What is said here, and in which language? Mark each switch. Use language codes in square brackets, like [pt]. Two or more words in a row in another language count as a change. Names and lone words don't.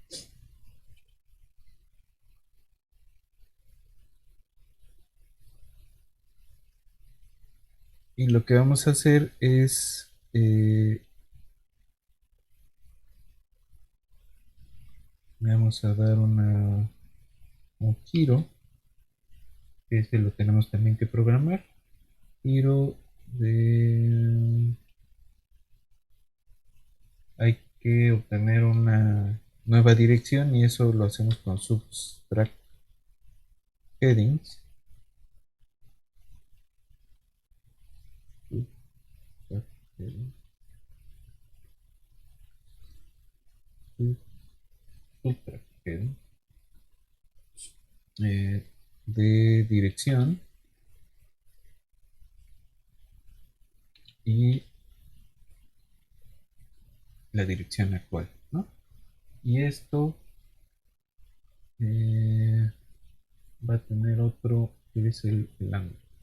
[es] Y lo que vamos a hacer es vamos a dar un giro, que este lo tenemos también que programar. Giro de... Hay que obtener una nueva dirección y eso lo hacemos con [en] subtract headings. Subtract headings. Subtract headings. [es] De dirección y la dirección actual, ¿no? Y esto va a tener otro que es el ángulo.